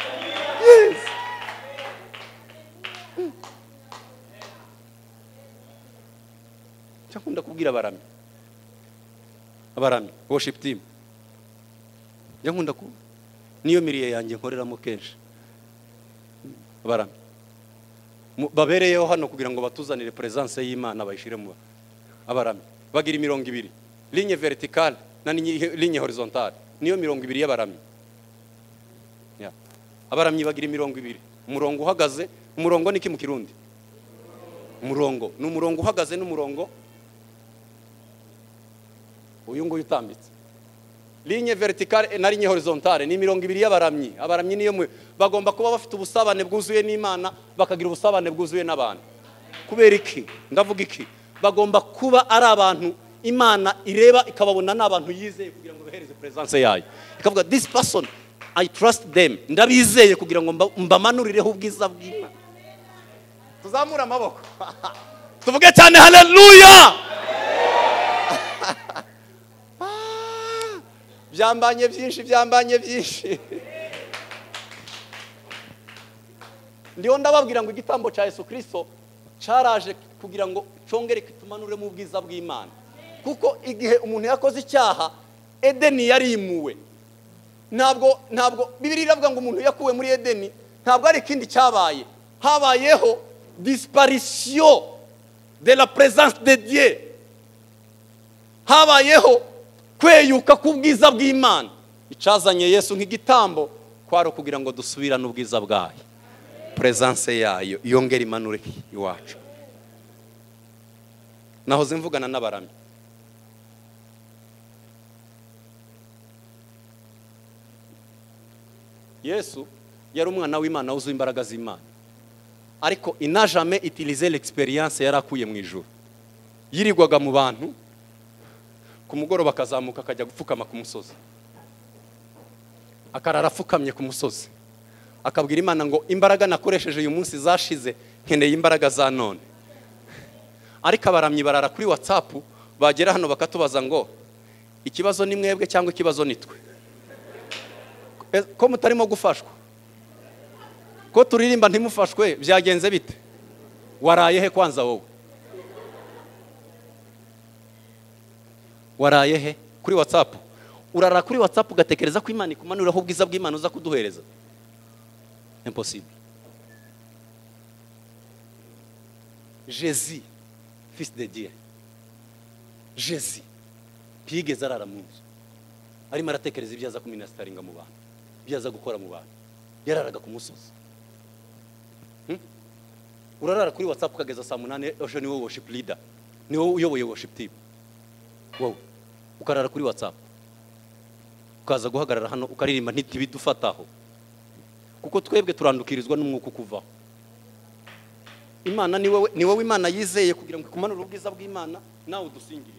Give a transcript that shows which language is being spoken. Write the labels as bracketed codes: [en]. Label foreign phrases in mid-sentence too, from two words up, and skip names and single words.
[rw] Cyakunda kubwira abaramyi [en] worship team, [rw] yankunda ku niyo miriye yanjye nkoreramo kenshi. Abaramyi babereyeho hano kugira ngo batuzanire presence y'Imana, bayishiremo. Abaramyi bagira 200, [fr] ligne verticale na ligne horizontale, [rw] niyo 200 y'abaramyi. Abaramyi bagira 200, umurongo uhagaze. Umurongo niki mu Kirundi? Umurongo ni umurongo uhagaze, n'umurongo uyu ngo utambitse. [fr] Ligne verticale na ligne horizontale [rw] ni 200 y'abaramyi. Abaramyi niyo bagomba kuba bafite ubusabane bwuzuye n'Imana, bakagira ubusabane bwuzuye n'abantu. Kubera iki? Ndavuga iki? Bagomba kuba ari abantu Imana ireba ikababona n'abantu yizeye kugira ngo bahereze presence yayo. [en] Ikavuga this person I trust them, [rw] ndabizeye kugira ngo mbamanurireho ubwiza bw'Imana. Tuzamura amaboko tuvuge cyane haleluya. Byambanye byinshi. Ndiho ndababwira ngo igitambo cya Yesu Kristo cyaraje kugira ngo cyongere kitumanure mu bwiza bw'Imana. Kuko igihe umuntu yakoze icyaha, Edeni yarimuwe. Ntabwo Bibiliya iravuga ngo umuntu yakuwe muri Edeni, ntabwo ari ikindi cyabaye. [fr] Habayeho disparition de la présence de Dieu, [rw] habayeho kweyuka k'ubwiza bw'Imana. Icazanye Yesu nk'igitambo kwari kugira ngo dusubirane ubwiza bwayo, presence yayo yongera imanure iwacu. Nahoze mvugana n'abaramyi, Yesu yari umwana w'Imana wuzuye imbaraga z'Imana, ariko ina [fr] jamais utiliser l'expérience [rw] yarakuye mu ijuru. Yirirwaga mu bantu, ku mugoroba akazamuka akajya gupfukama ku musozi, akarara apfukamye ku musozi, akabwira Imana ngo imbaraga nakoresheje uyu munsi zashize, nkeneye imbaraga za none. Ariko abaramyi barara kuri WhatsApp, bagera hano bakatubaza ngo ikibazo ni mwebwe cyangwa ikibazo ni twe? Ko mutarimo gufashwa, ko turirimba ntimufashwe, byagenze bite? Waraye he kwanza wowe? Waraye he? Kuri WhatsApp urara kuri WhatsApp ugatekereza ko Imana ikumanuraho ubwiza bw'Imana uza kuduhereza? [fr] Impossible. Jésus, fils de Dieu, [rw] Jésus ntiyigeze arara mu nzu arimo aratekereza ibyo aza kuministeringa mu bantu, ibyo aza gukora mu bantu. Yararaga ku musozi. Urarara kuri WhatsApp ukageza saa 8 ejo ni wowe [en] worship leader, [rw] ni wowe uyoboye [en] worship team, [rw] wowe ukarara kuri WhatsApp, ukaza guhagarara hano ukaririmba ntitibidufataho, kuko twebwe turandukirizwa n'umwuka ukuvaho. Imana ni wowe Imana yizeye kugira ngo ikumanure ubwiza bw'Imana, nawe udusingire.